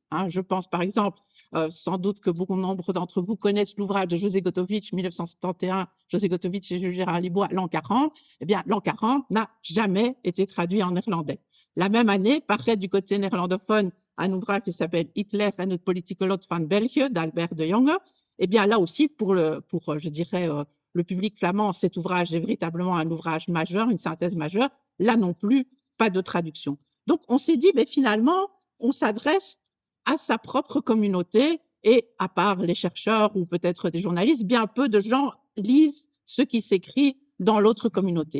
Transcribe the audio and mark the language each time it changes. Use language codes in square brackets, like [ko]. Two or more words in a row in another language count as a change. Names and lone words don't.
[fr] Je pense par exemple, sans doute que beaucoup nombre d'entre vous connaissent l'ouvrage de José Gotovitch, 1971, José Gotovitch et Jules Gérard Libois, l'an 40. Eh bien, l'an 40 n'a jamais été traduit en néerlandais. La même année, paraît du côté néerlandophone un ouvrage qui s'appelle Hitler en het politieke lot van België d'Albert de Jonge. Eh bien, là aussi, je dirais, le public flamand, cet ouvrage est véritablement un ouvrage majeur, une synthèse majeure. Là non plus, pas de traduction. Donc, on s'est dit, finalement, on s'adresse à sa propre communauté et à part les chercheurs ou peut-être des journalistes, bien peu de gens lisent ce qui s'écrit dans l'autre communauté.